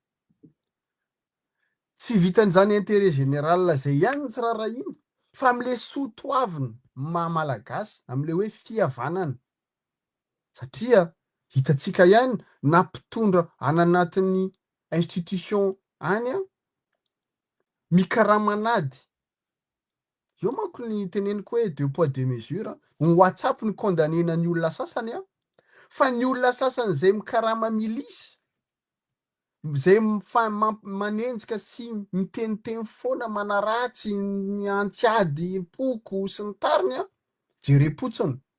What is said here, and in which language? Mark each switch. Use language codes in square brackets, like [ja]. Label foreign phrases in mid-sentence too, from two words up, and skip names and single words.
[mg] Tsy vitan'izany [fr] intérêt général [mg] zay ihany tsy raharahiana fa am'le soatoaviny maha-malagasy, am'le hoe fihavanana. Satria hitatsika ihany na mpitondra any anatin'ny institution any a mikaramanady. Io manko ny teneniko hoe [fr] deux poids deux mesures. [mg] Ny WhatsApp ny condamnena ny olona sasany a, fa ny olona sasany zay mikarama milisy, zay manenjika sy miteniteny foana manaratsy ny antsiady poko sy ny tariny a, jerim-potsiny.